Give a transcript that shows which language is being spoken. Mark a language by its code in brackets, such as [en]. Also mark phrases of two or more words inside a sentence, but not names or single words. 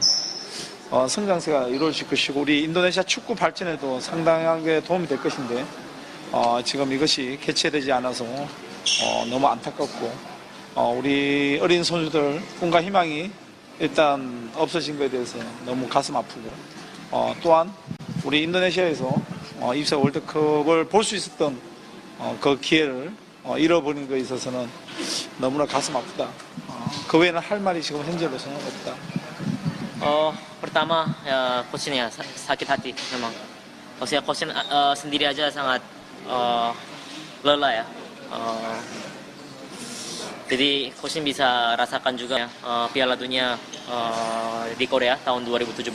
[ko] 성장세가 이루어질 것이고 우리 인도네시아 축구 발전에도 상당하게 도움이 될 것인데 지금 이것이 개최되지 않아서 너무 안타깝고 우리 어린 선수들 꿈과 희망이 일단 없어진 것에 대해서 너무 가슴 아프고 또한 우리 인도네시아에서 입사 월드컵을 볼 수 있었던 그 기회를 잃어버린 것에 있어서는 너무나 가슴 아프다. 그 외에는 할 말이 지금 현재로서는 없다. [id] Pertama ya coachnya sakit hati memang. Maksudnya coach sendiri aja sangat lelah ya. Jadi coach bisa rasakan juga ya, Piala Dunia di Korea tahun 2017.